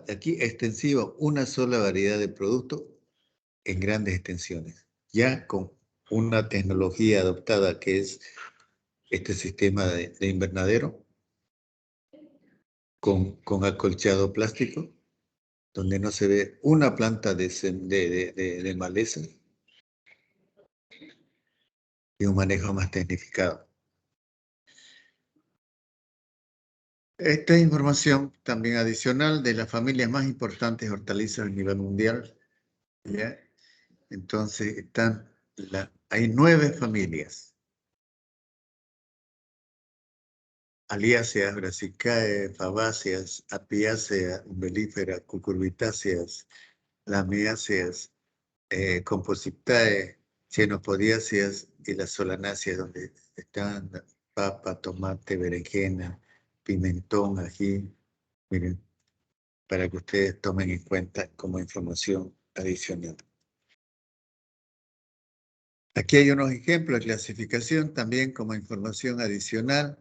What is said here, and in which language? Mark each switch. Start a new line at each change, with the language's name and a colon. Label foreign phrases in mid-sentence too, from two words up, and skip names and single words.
Spanish: Aquí extensivo, una sola variedad de productos en grandes extensiones, ya con una tecnología adoptada que es este sistema de invernadero con acolchado plástico, donde no se ve una planta de maleza y un manejo más tecnificado. Esta es información también adicional de las familias más importantes de hortalizas a nivel mundial. ¿Ya? Entonces hay 9 familias. Aliáceas, Brassicae, Fabaceas, Apiáceas, Umbelíferas, Cucurbitáceas, Lamiáceas, Compositae, Xenopodiáceas y las Solanáceas, donde están papa, tomate, berenjena, pimentón, ají. Miren, para que ustedes tomen en cuenta como información adicional. Aquí hay unos ejemplos de clasificación también como información adicional.